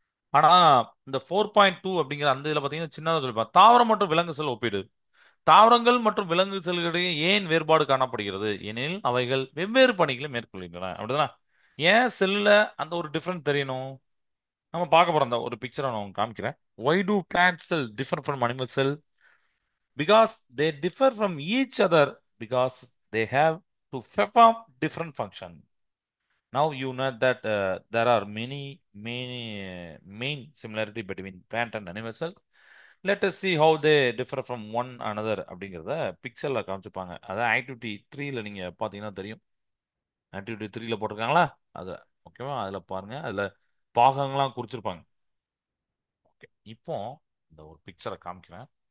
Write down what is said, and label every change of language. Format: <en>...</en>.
<ta>ஆனா இந்த 4.2 அப்படிங்கிற அந்த இதுல பாத்தீங்கன்னா சின்னதா சொல்லிருப்பாங்க. தாவரம் மற்றும் விலங்கு செல் ஒப்பீடு. தாவரங்கள் மற்றும் விலங்கு செல்களிடையே ஏன் வேறுபாடு காணப்படுகிறது எனில் அவைகள் வெவ்வேறு பணிகளை மேற்கொள்கின்றன. அப்படிதானே? ஏன் செல்லுல அந்த ஒரு டிஃபரன்ஸ் தெரியணும்? நம்ம பார்க்க போறோம். அந்த ஒரு பிக்சரை நான் உங்களுக்கு காமிக்கிறேன்.</ta> <en>Why do plant cells differ from animal cell? Because they differ from each other because they have to perform different function. Now you know that there are many main similarity between plant and animal cell. Let us see how they differ from one another</en> <ta>அப்படிங்கிறத பிக்சர்ல காமிச்சிருப்பாங்க. அதான் activity 3ல நீங்க பாத்தீங்கன்னா தெரியும். Activity 3ல போட்டிருக்காங்களா? அது ஓகேவா? அதுல பாருங்க. அதுல பாகங்கள்லாம் குறிச்சிருப்பாங்க. ஓகே, இப்போ இந்த ஒரு பிக்சரை காமிக்கிறேன்.</ta>